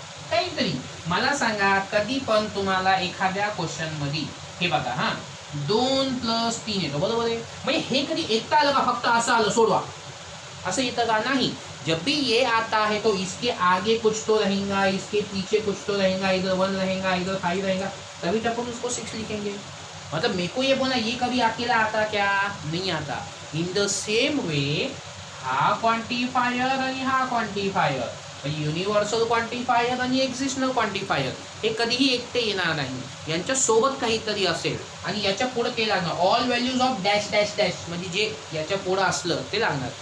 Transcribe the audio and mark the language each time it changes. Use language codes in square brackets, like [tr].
[mr] काहीतरी मला सांगा, कधी पण तुम्हाला एखाद्या क्वेश्चन मध्ये हे बघा, हा 2 + 3 येतो, बरोबर आहे. म्हणजे हे कधी एकटा आलं का? फक्त असं आलं सोडवा असं येतं का? नाही. [hi] जब भी ये आता है तो इसके आगे कुछ तो रहेगा, इसके पीछे कुछ तो रहेगा, इधर 1 रहेगा, इधर 5 रहेगा, तभी तो अपन उसको 6 लिखेंगे. मतलब मेरे को ये बोला, ये कभी अकेला आता क्या? नहीं आता. [en] in the same way [mr] हा क्वांटिफायर आणि हा क्वांटिफायर, युनिव्हर्सल क्वांटिफायर आणि एक्झिस्टनल क्वांटिफायर हे कधीही एकटे येणार नाही. यांच्या सोबत काहीतरी असेल आणि याच्या पुढे ते लागणार. [en] all values of dash dash dash [mr] म्हणजे जे याच्या पुढे असलं ते लागणार.